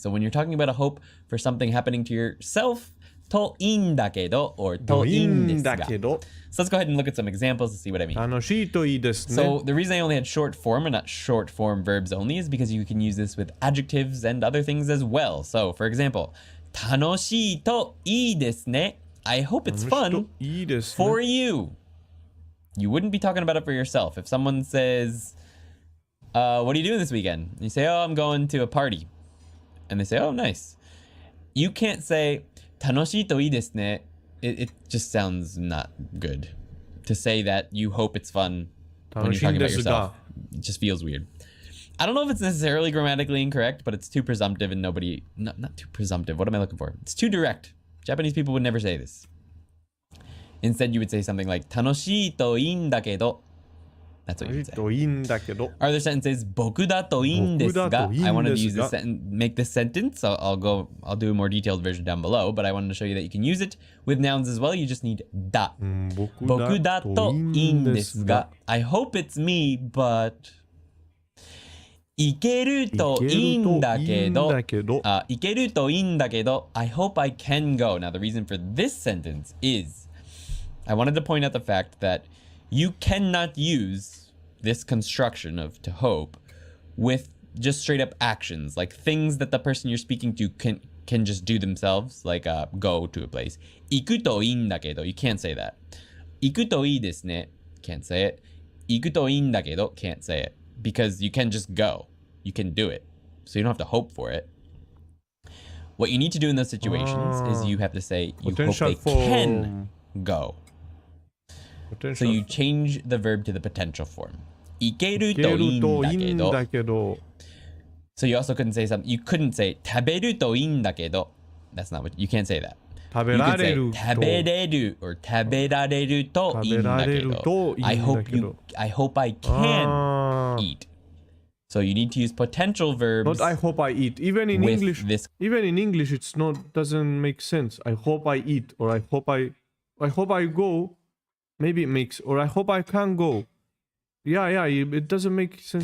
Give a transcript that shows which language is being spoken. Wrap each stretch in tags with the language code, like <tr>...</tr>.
<en>So when you're talking about a hope for something happening to yourself,</en> <ja>といいんだけど</ja> <en>or</en> <ja>といいんですが.</ja> <en>So let's go ahead and look at some examples to see what I mean.</en> <ja>楽しいといいですね</ja> <en>So the reason I only had short form and not short form verbs only is because you can use this with adjectives and other things as well. So for example,</en> <ja>楽しいといいですね.</ja> <en>I hope it's fun</en> <ja>いいですね</ja> <en>for you. You wouldn't be talking about it for yourself. If someone says, what are you doing this weekend? And you say, oh, I'm going to a party. And they say, oh, nice. You can't say,</en> <ja>楽しいといいですね.</ja> <en>It just sounds not good. To say that you hope it's fun when you're talking about yourself. It just feels weird. I don't know if it's necessarily grammatically incorrect, but it's too presumptive and nobody... Not too presumptive. What am I looking for? It's too direct. Japanese people would never say this. Instead, you would say something like,</en> <ja>楽しいといいんだけど.</ja> <en>That's what you would say.</en> <ja>といいんだけど</ja> <en>Our other sentence is</en> <ja>僕だといいんですが. 僕だといいんですが</ja> <en>I wanted to use this make this sentence. I'll do a more detailed version down below, but I wanted to show you that you can use it with nouns as well. You just need だ.</en> <ja>僕だといいんですが.</ja> <en>I hope it's me, but</en> <ja>行けるといいんだけど. 行けるといいんだけど.</ja> <en>I hope I can go. Now the reason for this sentence is I wanted to point out the fact that you cannot use this construction of to hope with just straight up actions, like things that the person you're speaking to can just do themselves, like go to a place.</en> <ja>行くといいんだけど.</ja> <en>You can't say that.</en> <ja>行くといいですね.</ja> <en>Can't say it.</en> <ja>行くといいんだけど.</ja> <en>Can't say it. Because you can just go. You can do it. So you don't have to hope for it. What you need to do in those situations is you have to say you hope they can go. So you change the verb to the potential form.</en> <ja>行けるといいんだけど.</ja> <en>So you also couldn't say something. You couldn't say</en> <ja>食べるといいんだけど.</ja> <en>That's not what you can't say that.</en> <ja>食べられる</ja> <en>You could say 食べれる or</en> <ja>食べられるといいんだけど.</ja> <en>I hope I can eat. So you need to use potential verbs. Not I hope I eat. Even in English, it's not doesn't make sense. I hope I eat or I hope I go. Maybe it makes, or I hope I can go. Yeah, it doesn't make sense</en>